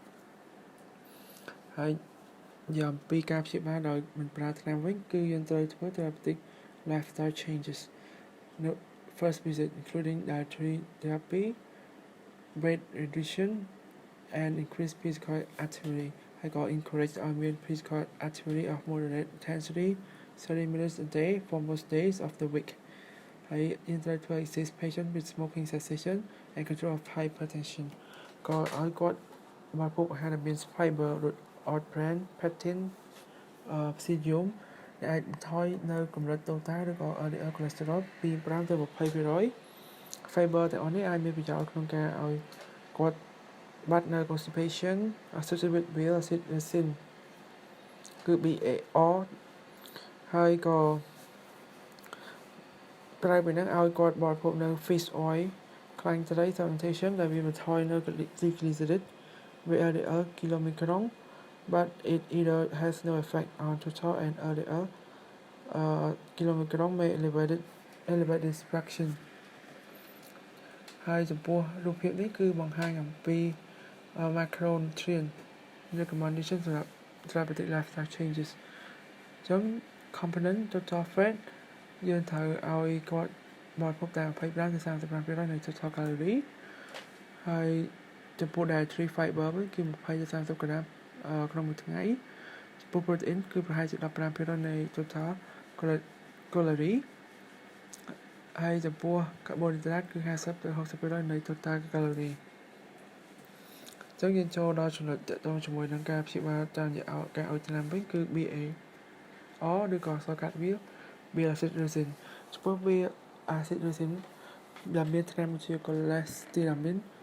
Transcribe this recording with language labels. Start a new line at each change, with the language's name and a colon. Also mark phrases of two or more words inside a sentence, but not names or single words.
Khmer: ហើយយ៉ាងពីការព្យាបាលដោយមិនប្រើថ្នាំវិញគឺយើងត្រូវធ្វើ
English: therapeutic lifestyle changes no first visit including dietary therapy weight reduction and increased physical activity
Khmer: ហើយក៏
English: encourage
Khmer: ឲ្យមាន
English: physical activity of moderate intensity 30 minutes a day for most days of the
Khmer: week ហើយយើងត្រូវធ្វើ
English: assist patient with smoking cessation and control of hypertension
Khmer: ក៏ឲ្យគាត់បរិភោគអាហារដែលមាន fiber ដូច
English: oat bran pectin psyllium
Khmer: ដែលអាចបន្ថយនៅកម្រិតតូតាឬក៏
English: LDL cholesterol
Khmer: ពី5ទៅ20% fiber ទាំងអស់នេះអាចមានប្រយោជន៍ក្នុងការឲ្យគាត់បាត់នៅ
English: constipation associated with bile acid resin
Khmer: គឺ BAR ហើយក៏ ក្រៅពីហ្នឹងឲ្យគាត់បរិភោគនៅ
English: fish oil
Khmer: ខ្លាញ់ត្រី fermentation ដែលវាបន្ថយនៅ
English: triglycerides VLDL kilomicron but it either has no effect on total and LDL kilomicron may elevate this fraction
Khmer: ហើយចំពោះរូបភាពនេះគឺ បង្ហាញអំពី
English: macronutrient recommendation
Khmer: សម្រាប់
English: therapeutic lifestyle changes
Khmer: អញ្ចឹង
English: component total fat
Khmer: យើងត្រូវឲ្យគាត់បរិភោគតែ25ទៅ35%នៃ total calorie ហើយចំពោះ
English: dietary fiber
Khmer: វិញគឺ20ទៅ30ក្រាមក្នុងមួយថ្ងៃចំពោះ protein គឺប្រហែលជា15%នៃ
English: total calorie
Khmer: ហើយចំពោះ carbohydrate គឺ50ទៅ60%នៃ
English: total calorie
Khmer: អញ្ចឹងយើងចូលដល់ចំណុចទាក់ទងជាមួយនឹងការព្យាបាលតាមរយៈការឲ្យថ្នាំវិញគឺ BA ឬក៏សកាត់វា
English: bile acid resin
Khmer: ចំពោះ
English: bile acid resin
Khmer: ដែលមានថ្នាំជា cholestyramine